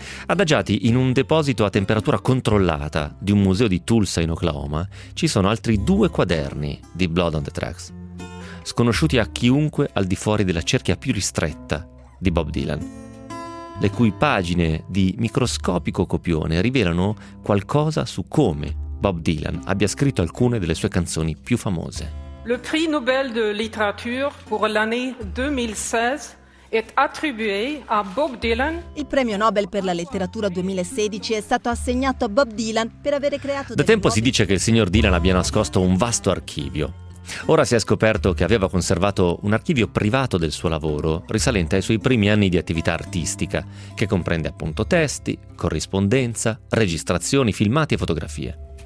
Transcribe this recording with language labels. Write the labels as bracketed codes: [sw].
[it] Adagiati in un deposito a temperatura controllata di un museo di Tulsa in Oklahoma, ci sono altri 2 quaderni di Blood on the Tracks, sconosciuti a chiunque al di fuori della cerchia più ristretta di Bob Dylan, le cui pagine di microscopico copione rivelano qualcosa su come Bob Dylan abbia scritto alcune delle sue canzoni più famose. [fr] Le Prix Nobel de Littérature pour l'année 2016 et attribué à Bob Dylan. [it] Il premio Nobel per la letteratura 2016 è stato assegnato a Bob Dylan per avere creato... Da tempo si dice che il signor Dylan abbia nascosto un vasto archivio. Ora si è scoperto che aveva conservato un archivio privato del suo lavoro, risalente ai suoi primi anni di attività artistica, che comprende appunto testi, corrispondenza, registrazioni, filmati e fotografie.